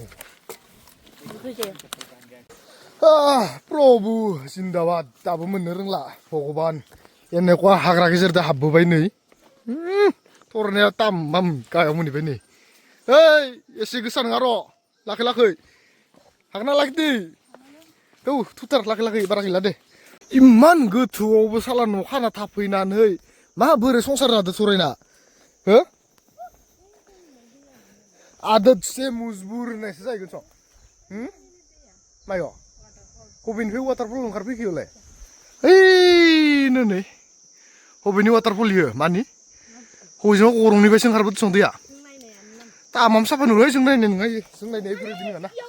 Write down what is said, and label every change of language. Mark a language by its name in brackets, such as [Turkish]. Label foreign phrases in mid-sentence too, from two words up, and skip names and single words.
[Hindi] प्रभु जिन्दाबाद [Bodo] दाबो मोननो रोंला भगबान एनेखवा हाग्रा गेजेरजों हाबबोबाय नै थरनाया तामाम गाहायाव मोनहैबाय नै ओइ एसे गोसा नङा र' लाखै हागना लाखिदे औ थुथार लाखै बारा गैला दे इमान गोथौआवबो साला न' खाना थाफैनानै माबोरै संसार जादों सरायना हो [Hindi] आदत से मुजबुर [Bodo] होननायसो जाहैगोन स' मायो बबेनिफ्राय वाटारफल ओंखारफैखोलाय ओइनो नै बबेनि वाटारफल इयो मानि हजों गरंनिफ्रायसो ओंखारबोदों दैया तामाम साफा नुबाय जों नायनाय नङा जों नायनाय बेफोरबायदि नङाना